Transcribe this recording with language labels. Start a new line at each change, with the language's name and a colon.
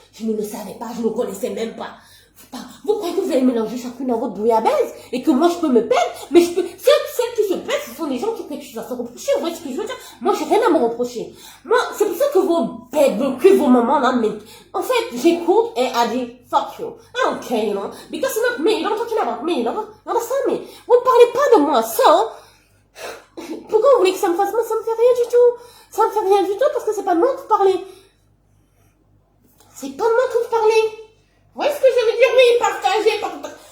French: Je ne le savais pas, je ne connaissais même pas. Vous croyez que vous allez mélanger chacune dans votre bouillabaisse et que moi je peux me perdre? Mais je peux, celles qui se perdent, ce sont sont des gens qui ont quelque chose à se reprocher. Vous voyez ce que je veux dire? Moi, j'ai rien à me reprocher. Moi, c'est pour ça que vos bêtes, vos mamans là, mais en fait, j'écoute et elle dit,
English: fuck you. I don't care, you know, because it's not me, you don't talking about me, you know, understand me?
French: Vous ne parlez pas de moi, ça. Pourquoi vous voulez que ça me fasse? Moi, ça me fait rien du tout. Ça me fait rien du tout parce que c'est pas de moi que vous parlez. C'est pas de moi que vous parlez. Vous voyez ce que je veux dire? Oui, partagez, moi.